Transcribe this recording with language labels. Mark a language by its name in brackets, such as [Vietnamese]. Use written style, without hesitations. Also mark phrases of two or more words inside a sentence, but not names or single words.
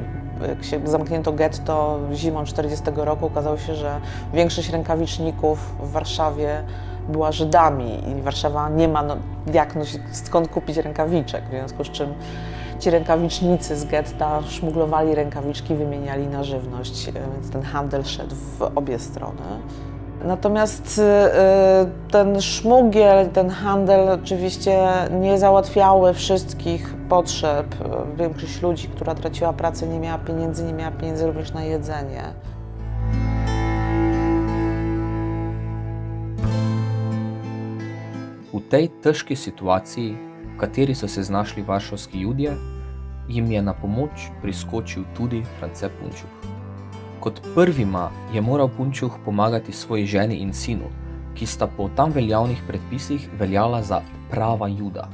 [Polish] Jak się zamknięto getto zimą 1940 roku, okazało się, że większość rękawiczników w Warszawie była Żydami i Warszawa nie ma skąd kupić rękawiczek, w związku z czym ci rękawicznicy z getta szmuglowali rękawiczki, wymieniali na żywność, więc ten handel szedł w obie strony. Natomiast ten szmugiel, ten handel oczywiście nie załatwiały wszystkich potrzeb. Większość ludzi, która traciła pracę, nie miała pieniędzy również na jedzenie. [Slovenian] V tej težki situaciji, v kateri so se znašli varšavski Judje, jim je na pomoč priskočil tudi France Punčuh. Kot prvima je moral Punčuh pomagati svoji ženi in sinu, ki sta po tam veljavnih predpisih veljala za prava Juda.